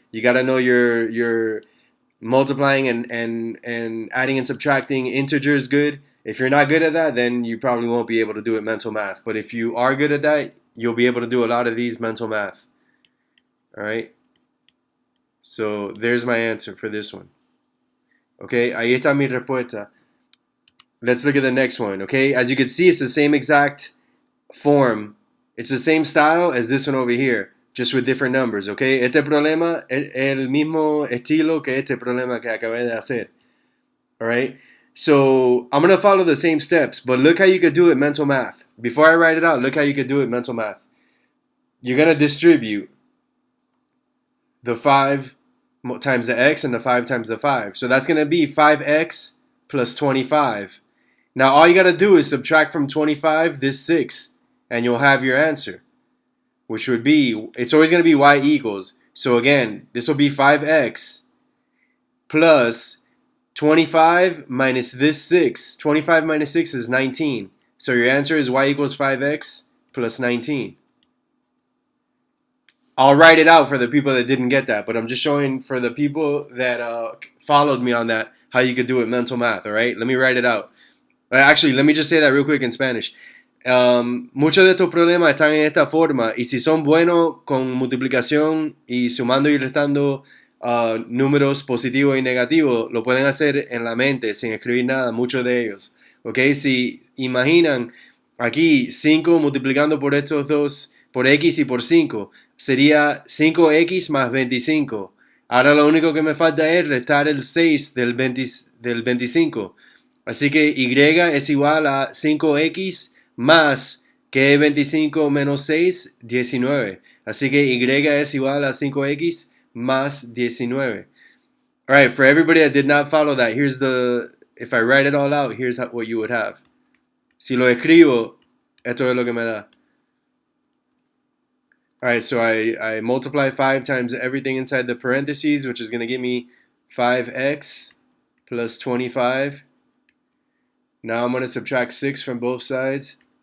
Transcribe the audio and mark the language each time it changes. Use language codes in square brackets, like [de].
[en] You got to know your multiplying and adding and subtracting integers good. If you're not good at that, then you probably won't be able to do it mental math. But if you are good at that, you'll be able to do a lot of these mental math. All right? So there's my answer for this one. [es] Okay, ahí está mi respuesta. [en] Let's look at the next one. Okay, as you can see, it's the same exact form. It's the same style as this one over here, just with different numbers, okay? [es] Este problema es el mismo estilo que este problema que acabé de hacer, [en] all right? So I'm going to follow the same steps, but look how you could do it mental math. Before I write it out, look how you could do it mental math. You're going to distribute the 5 times the x and the 5 times the 5. So that's going to be 5x plus 25. Now all you got to do is subtract from 25 this 6. And you'll have your answer, which would be, it's always going to be y equals. So again, this will be 5x plus 25 minus this 6. 25 minus 6 is 19. So your answer is y equals 5x plus 19. I'll write it out for the people that didn't get that, but I'm just showing for the people that followed me on that how you could do it mental math, all right? Let me write it out. Actually, let me just say that real quick in Spanish. [es] Muchos de estos problemas están en esta forma y si son buenos con multiplicación y sumando y restando números positivos y negativos, lo pueden hacer en la mente sin escribir nada, muchos de ellos. ¿Ok? Si imaginan aquí 5 multiplicando por estos dos, por x y por 5, sería 5x más 25. Ahora lo único que me falta es restar el 6 del 25. Así que y es igual a 5x más que 25 menos 6, 19. Así que y es igual a 5x más 19. [en] All right, for everybody that did not follow that, here's if I write it all out, here's what you would have. [es] Si lo escribo, esto es lo que me da. [en] All right, so I multiply 5 times everything inside the parentheses, which is going to give me 5x plus 25. Now I'm going to subtract 6 from both sides.